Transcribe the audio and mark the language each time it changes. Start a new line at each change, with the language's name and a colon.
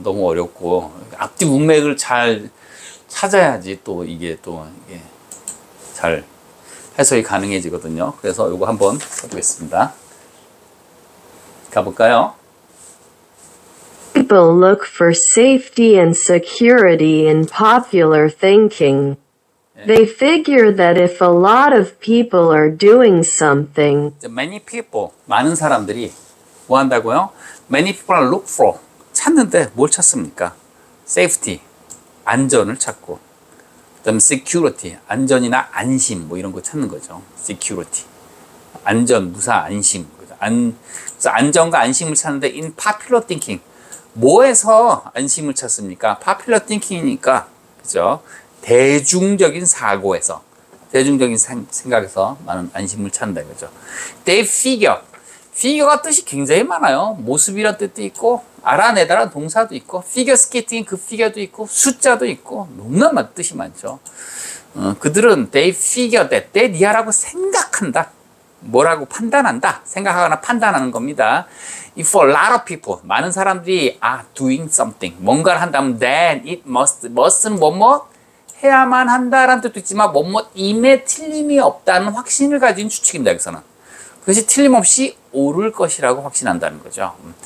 Korean: 너무 어렵고 앞뒤 문맥을 잘 찾아야지 또 이게 잘 해석이 가능해지거든요. 그래서 이거 한번 해보겠습니다. 가볼까요?
English: People look for safety and security in popular thinking. They figure that if a lot of people are doing something, Many people,
Korean: 많은 사람들이 뭐 한다고요?
English: Many people look for,
Korean: 찾는데 뭘 찾습니까? Safety, 안전을 찾고, 그다음에 security, 안전이나 안심 뭐 이런 거 찾는 거죠. security, 안전, 무사, 안심. 그래서 안전과 안심을 찾는데
English: in popular thinking,
Korean: 뭐에서 안심을 찾습니까? popular thinking이니까, 그죠? 대중적인 사고에서, 대중적인 생각에서 많은 안심을 찾는다 이거죠. They figure가 뜻이 굉장히 많아요. 모습이란 뜻도 있고, 알아내다라는 동사도 있고, figure skating 그 figure도 있고, 숫자도 있고, 너무나 뜻이 많죠. 그들은
English: they figure that,
Korean: they이라고 생각한다. 뭐라고 판단한다. 생각하거나 판단하는 겁니다.
English: If a lot of people,
Korean: 많은 사람들이
English: are doing something,
Korean: 뭔가를 한다면
English: then it must
Korean: 는 뭐뭐 해야만 한다라는 뜻도 있지만 뭐뭐임에 틀림이 없다는 확신을 가진 추측입니다. 여기서는 그것이 틀림없이 옳을 것이라고 확신한다는 거죠.